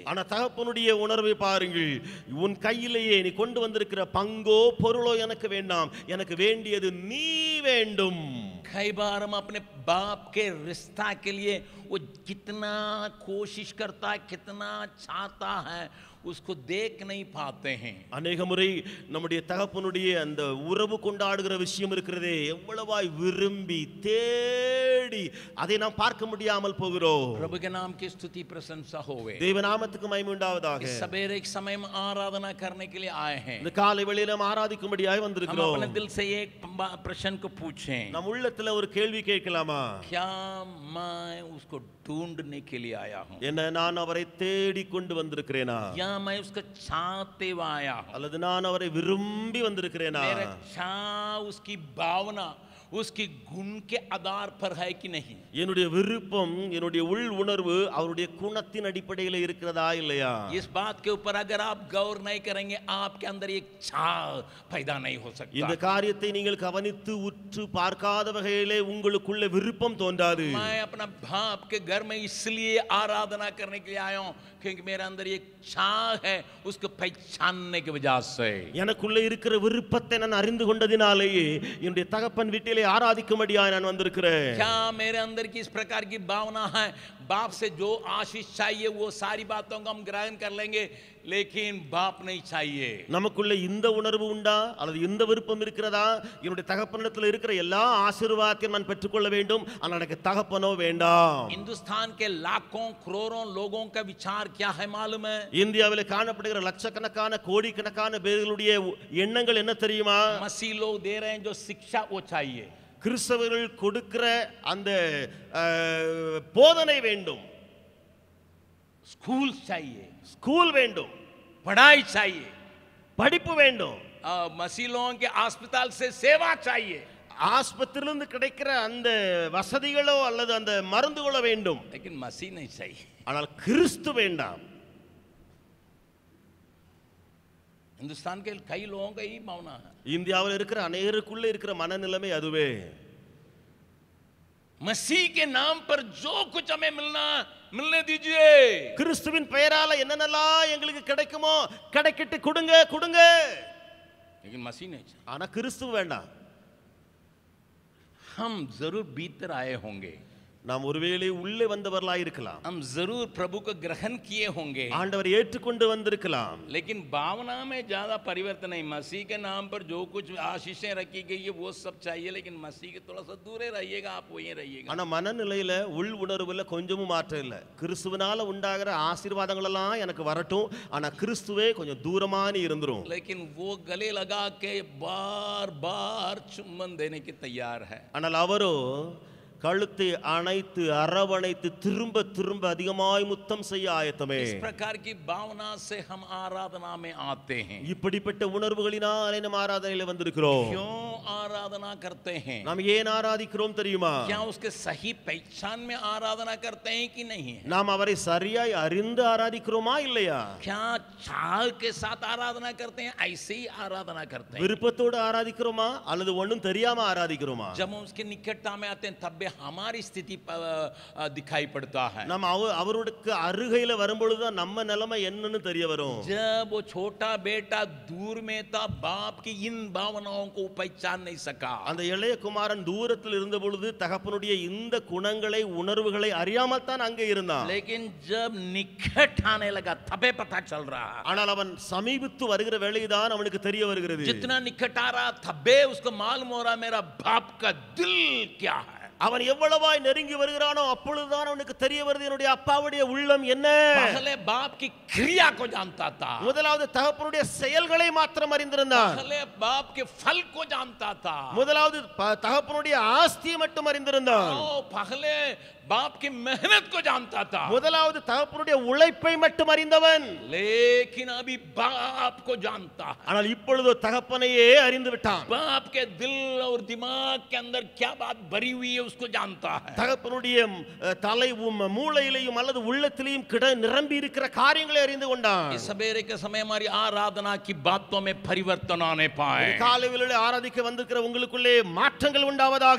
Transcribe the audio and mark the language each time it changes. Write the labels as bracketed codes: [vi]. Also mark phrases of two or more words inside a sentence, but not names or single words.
[ta] ஆனா தகப்பனுடைய உணர்வை பாருங்கள். உன் கையிலேயே நீ கொண்டு வந்திருக்கிற பங்கோ பொருளோ எனக்கு வேண்டாம், எனக்கு வேண்டியது நீ வேண்டும். [hi] कई बार हम अपने बाप के रिश्ता के लिए वो कितना कोशिश करता है, कितना चाहता है, उसको देख नहीं पाते हैं। [ta] அநேக முறை நம்முடைய தகப்பனுடைய அந்த உறவு கொண்டாடுகிற விஷயம் இருக்கிறதே, எவ்வளவாய் விரும்பி தேடி அதை நாம் பார்க்க முடியாமல் போகிறோம். [hi] प्रभु के नाम की स्तुति प्रशंसा होवे। [ta] தேவ நாமத்துக்கு மகிமை உண்டாவதாக. [hi] इस सवेरे एक समय में आराधना करने के लिए आए हैं, [ta] இந்த காலை வேளையில நாம் ஆராதிக்கும்படியாய் [hi] हम [ta] வந்திருக்கிறோம். [hi] अपने दिल से एक प्रश्न को पूछें, [ta] நம் உள்ளத்துல ஒரு கேள்வி கேட்கலாமா? [hi] क्या मैं उसको ढूंढने के लिए आया हूँ, [ta] என்ன நான் அவரை தேடி கொண்டு வந்திருக்கிறேனா, [hi] या मैं उसको चाहते हुए आया हूँ? [ta] அல்லது நான் அவரை விரும்பி வந்திருக்கிறேனா? [hi] मेरा चाह उसकी भावना उसकी गुण के आधार पर है कि नहीं? [ta] என்னுடைய விருப்பம், என்னுடைய உள் உணர்வு அவருடைய குணத்தின் அடிப்படையில் இருக்கிறதா இல்லையா? [hi] इस बात के ऊपर अगर आप गौर नहीं करेंगे, आपके अंदर एक चाह पैदा नहीं हो सकता। [ta] இந்த காரியத்தை நீங்கள் கவனித்து உற்று பார்க்காத வகையிலே உங்களுக்குள்ள விருப்பம் தோன்றாது. [hi] मैं अपना बाप के घर में इसलिए आराधना करने के लिए आया हूँ क्योंकि मेरे अंदर एक चाह है उसको पहचानने की वजह से। [ta] எனக்குள்ள இருக்கிற விருப்பத்தை நான் அறிந்து கொண்டதினாலேயே என்னுடைய தகப்பன் வீட்டிலே ஆராதிக்கும்படியாய் நான் வந்திருக்கிறேன். [hi] क्या मेरे अंदर की इस प्रकार की भावना है, बाप से जो आशीष चाहिए वो सारी बातों को हम ग्रहण कर लेंगे, लेकिन बाप नहीं चाहिए। [ta] நமக்குள்ள இந்த உணர்வு உண்டா அல்லது இந்த விருப்பம் இருக்கிறதா? என்னுடைய தகப்பனிடத்தில் இருக்கிற எல்லா ஆசீர்வாதத்தையும் நான் பெற்றுக்கொள்ள வேண்டும், ஆனால் எனக்கு தகப்பனோ வேண்டாம். [hi] हिंदुस्तान के लाखों करोड़ों लोगों का विचार क्या है मालूम है? [ta] இந்தியாவில் காணப்படுகிற லட்சக்கணக்கான கோடிக்கணக்கான பேர்களுடைய எண்ணங்கள் என்ன தெரியுமா? [hi] मसीह लोग दे रहे हैं जो शिक्षा वो चाहिए, [ta] கிறிஸ்தவர்கள் கொடுக்கிற அந்த போதனை வேண்டும், [hi] स्कूल चाहिए, [ta] ஸ்கூல் வேண்டும், [hi] पढ़ाई चाहिए, [ta] படிப்பு வேண்டும், [hi] मसीह लोगों के अस्पताल से सेवा चाहिए। [ta] ஆஸ்பத்திரியிலிருந்து கிடைக்கிற அந்த வசதிகளோ அல்லது அந்த மருந்துகளோ வேண்டும், [hi] लेकिन मसीह नहीं चाहिए। [ta] ஆனால் கிறிஸ்து வேண்டாம். [hi] हिंदुस्तान के कई लोगों का यही भावना है। [ta] இந்தியாவில் இருக்கிற அநேகருக்குள்ள இருக்கிற மனநிலைமை அதுவே. [hi] मसीह के नाम पर जो कुछ हमें मिलने दीजिए। [ta] கிறிஸ்துவின் பெயரால என்னென்னலாம் எங்களுக்கு கிடைக்குமோ கிடைக்கிட்டு கொடுங்க கொடுங்க. [hi] लेकिन मसीह नहीं चाहिए। [ta] ஆனா கிறிஸ்து வேண்டாம். [hi] हम जरूर भीतर आए होंगे, [ta] நாம் ஒருவேளை உள்ளே வந்தவர்களாய் இருக்கலாம், [hi] हम जरूर प्रभु को ग्रहण किए होंगे, [ta] ஆண்டவர் ஏற்றுக்கொண்டு வந்திருக்கலாம். [hi] लेकिन भावना में ज्यादा परिवर्तन नहीं। मसीह के नाम पर जो कुछ आशीषें रखी गई है वो सब चाहिए, लेकिन मसीह के थोड़ा सा दूर रहिएगा, आप वहीं रहिएगा। [ta] ஆனா மனநிலையில உள் உணர்வுல கொஞ்சமும் மாற்றம் இல்லை. கிறிஸ்துவினால உண்டாகிற ஆசீர்வாதங்கள் எல்லாம் எனக்கு வரட்டும், ஆனா கிறிஸ்துவே கொஞ்சம் தூரமா நீ இருந்துரும். [hi] लेकिन वो गले लगा के बार बार चुम्बन देने की तैयार है। [ta] ஆனால் அவரோ கழுத்தை அணைத்து அரவணைத்து திரும்ப திரும்ப அதிகமாய் முத்தம் செய்ய ஆயத்தமே. [hi] इस प्रकार की भावना से हम आराधना में आते हैं। [ta] இப்படிப்பட்ட உணர்வுகளினாலே நாம் ஆராதனையில வந்திருக்கிறோம். [hi] क्यों आराधना करते हैं? [ta] நாம் ஏன் ஆராதிக்கிறோம் தெரியுமா? [hi] क्या उसके सही पहचान में आराधना करते हैं कि नहीं है? [ta] நாம் அவரை சரியாய் அறிந்து ஆராதிக்கிறோமா இல்லையா? [hi] क्या चाल के साथ आराधना करते हैं, ऐसे ही आराधना करते हैं? [ta] விருப்பத்தோடு ஆராதிக்கிறோமா அல்லது ஒண்ணும் தெரியாம ஆராதிக்கிறோமா? [hi] जब हम उसके निकटता में आते हैं तब हमारी स्थिति दिखाई पड़ता है। [ta] நம்ம அவருக்கு அருகையில வரும்பொழுது தான் நம்ம நிலைமை என்னன்னு தெரிய வரும். [hi] जब वो छोटा बेटा दूर में था, बाप की इन भावनाओं को पहचान नहीं सका। [ta] அந்த இளைய குமாரன் தூரத்தில் இருந்த பொழுது தகப்பனுடைய இந்த குணங்களை உணர்வுகளை அறியாமல் தான் அங்கே இருந்தான். [hi] लेकिन जब निकट आने लगा तबे पता चल रहा। [ta] ஆனால் அவன் சமீபித்து வருகிற வேளைதான் அவனுக்கு தெரிய வருகிறது. [hi] जितना निकट आ रहा तबे उसको मालूम हो रहा मेरा बाप का दिल क्या है। [ta] அவன் எவ்வளவாய் நெருங்கி வருகிறானோ அப்பொழுதுதான் அவனுக்கு தெரிய வருது என்னுடைய அப்பாவுடைய உள்ளம் என்ன. [hi] पहले बाप की क्रिया को जानता था, [ta] முதலாவது தகப்பனுடைய செயல்களை மாத்திரம் அறிந்திருந்தான். [hi] पहले बाप के फल को जानता था, [ta] முதலாவது தகப்பனுடைய ஆஸ்தியை மட்டும் அறிந்திருந்தான். [hi] पहले बाप की मेहनत को जानता था, [ta] முதலாவது தகப்பனுடைய உழைப்பை மட்டும் அறிந்தவன். [hi] लेकिन अभी बाप को जानता है। [ta] ஆனால் இப்பொழுது தகப்பனையே அறிந்து விட்டான். [hi] बाप के दिल और दिमाग के अंदर क्या बात भरी हुई है उसको जानता है। [ta] தகப்பனுடைய தலையும் மூளையிலையும் அல்லது உள்ளத்திலையும் நிரம்பி இருக்கிற காரியங்களை அறிந்து கொண்டான். [hi] इस सवेरे के समय हमारी आराधना की बातों में परिवर्तन आने पाए। [ta] காலை வேளையிலே ஆராதிக்க வந்திருக்கிற உங்களுக்குள்ளே மாற்றங்கள் உண்டாவதாக.